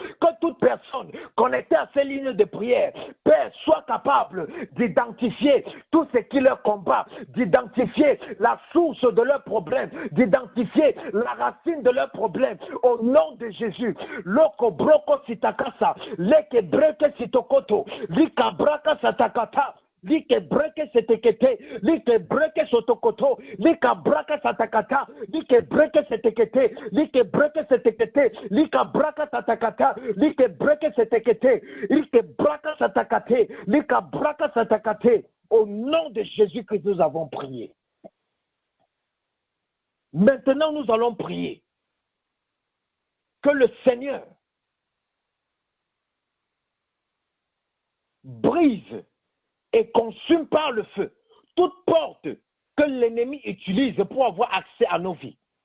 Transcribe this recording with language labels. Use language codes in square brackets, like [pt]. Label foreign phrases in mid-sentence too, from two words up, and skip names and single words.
[fr] Que toute personne connectée à ces lignes de prière, Père, soit capable d'identifier tout ce qui leur combat, d'identifier la source de leurs problèmes, d'identifier la racine de leurs problèmes. Au nom de Jésus, loko broko sitakasa, leke breke sitokoto, lika braka satakata. Like breke setekete, like breke sotokoto, like braka satakata, like breke setekete, like breke setekete, like braka satakata, like breke setekete, like braka satakate, like braka satakate. Au nom de Jésus que nous avons prié. Maintenant, nous allons prier que le Seigneur brise et consume par le feu toute porte que l'ennemi utilise pour avoir accès à nos vies.